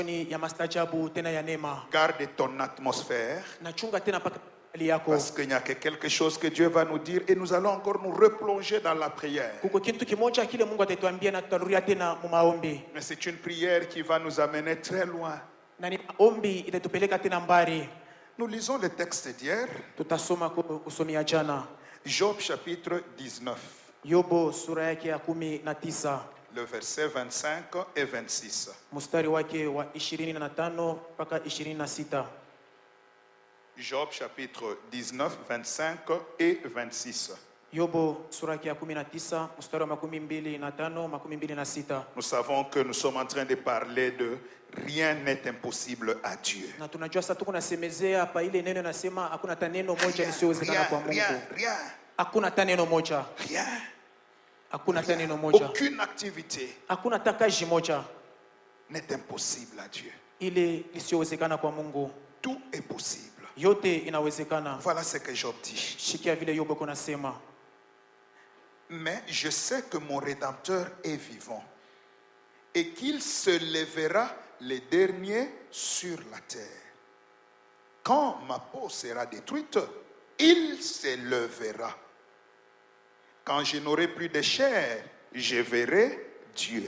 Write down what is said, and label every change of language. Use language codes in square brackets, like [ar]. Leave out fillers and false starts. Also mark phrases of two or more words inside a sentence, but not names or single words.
[fr] Garde ton atmosphère. Parce qu'il n'y a que quelque chose que Dieu va nous dire et nous allons encore nous replonger dans la prière. Mais c'est une prière qui va nous amener très loin. [sw] Na ni ombi itatupeleka tena mbali. [fr] Nous lisons le texte d'hier. [sw] Tutasoma kusomia jana. [fr] Job chapitre 19. [sw] Yobo sura yake ya 19. [fr] Le verset 25 et 26. [sw] Mstari wake wa 25 mpaka 26. [fr] Job chapitre 19, 25 et 26. [sw] Yobo sura yake ya 19 mstari wa 25 26. [fr] Nous savons que nous sommes en train de parler de rien n'est impossible à Dieu. [sw] Na tunajua sasa tuko nasemezea hapa ile neno nasema hakuna hata neno moja lisiyowezekana kwa Mungu. [fr] Rien. [sw] Hakuna hata neno moja. [fr] Rien. [sw] Hakuna hata neno moja. [fr] Aucune activité. [sw] Hakuna hata kazi moja [fr] n'est impossible à Dieu. [sw] Ile lisiyowezekana kwa Mungu. [fr] Tout est possible. [sw] Yote inawezekana. [fr] Voilà ce que Job dit. [sw] Shikia vile Yobo kunasema. [fr] Mais je sais que mon Rédempteur est vivant et qu'il se lèvera le dernier sur la terre. Quand ma peau sera détruite, il se lèvera. Quand je n'aurai plus de chair, je verrai Dieu.